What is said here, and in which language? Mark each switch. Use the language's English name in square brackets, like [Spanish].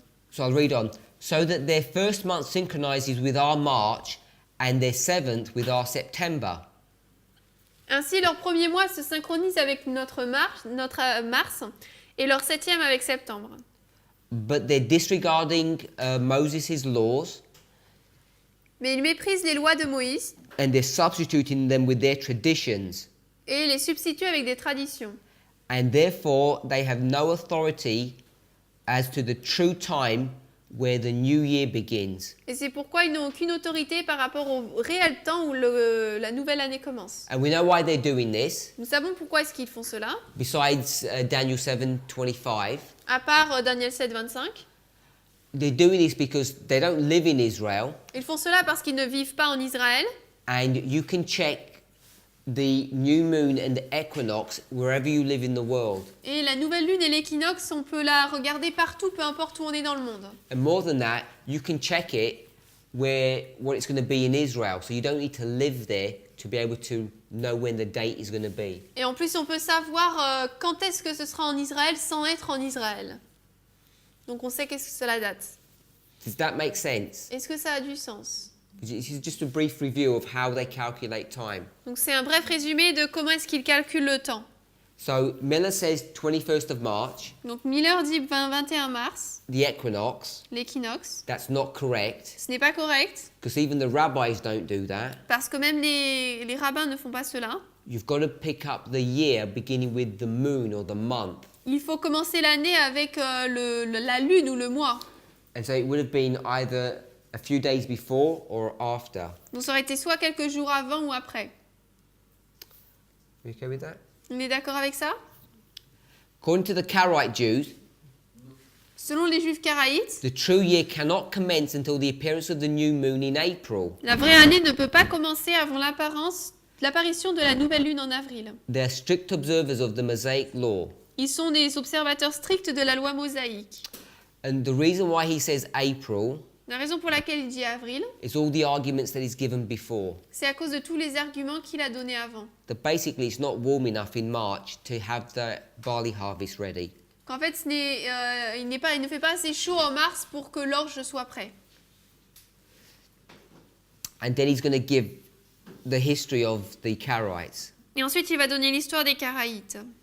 [English] so I'll read on, so that their first month synchronizes with our March and their seventh with our September. [French] ainsi leur premier mois se synchronise avec notre mars et leur 7e avec septembre. [English] But they're disregarding Moses' laws [French] Mais ils méprisent les lois de Moïse [English] and they're substituting them with their traditions. [French] et les substituent avec des traditions. [English] And therefore, they have no authority as to the true time where the new year begins. [French] Et c'est pourquoi ils n'ont aucune autorité par rapport au réel temps où la nouvelle année commence. [English] And we know why they're doing this, [French] Nous savons pourquoi est-ce qu'ils font cela, [English] besides Daniel 7:25. [French] à part Daniel 7, 25. [English] They're doing this because they don't live in Israel. [French] Ils font cela parce qu'ils ne vivent pas en Israël. [English] And you can check the new moon and the equinox wherever you live in the world. [French] Et la nouvelle lune et l'équinoxe, on peut la regarder partout, peu importe où on est dans le monde. [English] And more than that, you can check it what it's going to be in Israel. So you don't need to live there to be able to know when the date is going to be. [French] Et en plus, on peut savoir quand est-ce que ce sera en Israël sans être en Israël. Donc on sait qu'est-ce que c'est la date. [English] Does that make sense? [French] Est-ce que ça a du sens? [English] This is just a brief review of how they calculate time. [French] Donc c'est un bref résumé de comment est-ce qu'ils calculent le temps. [English] So Miller says 21st of March, [French] Donc Miller dit 21 mars, [English] the equinox. [French] l'équinoxe. [English] That's not correct, [French] Ce n'est pas correct, [English] because even the rabbis don't do that. [French] parce que même les rabbins ne font pas cela. [English] You've got to pick up the year beginning with the moon or the month. [French] Il faut commencer l'année avec la lune ou le mois. [English] And so it would have been either a few days before or after. [French] Donc ça aurait été soit quelques jours avant ou après. [English] You okay with that? [French] On est d'accord avec ça? [English] According to the Karaite Jews, [French] Selon les juifs karaïtes, [English] the true year cannot commence until the appearance of the new moon in April. [French] la vraie année ne peut pas commencer avant l'apparition de la nouvelle lune en avril. [English] They're strict observers of the Mosaic law. [French] Ils sont des observateurs stricts de la loi mosaïque. [English] And the reason why he says April [French] La raison pour laquelle il dit avril, [English] is all the arguments that he's given before. [French] c'est à cause de tous les arguments qu'il a donnés avant. [English] That basically it's not warm enough in March to have the barley harvest ready. [French] Qu'en fait, il ne fait pas assez chaud en mars pour que l'orge soit prêt. [English] And then he's going to give the history of the Karaites. [French] Et ensuite, il va donner l'histoire des Karaïtes.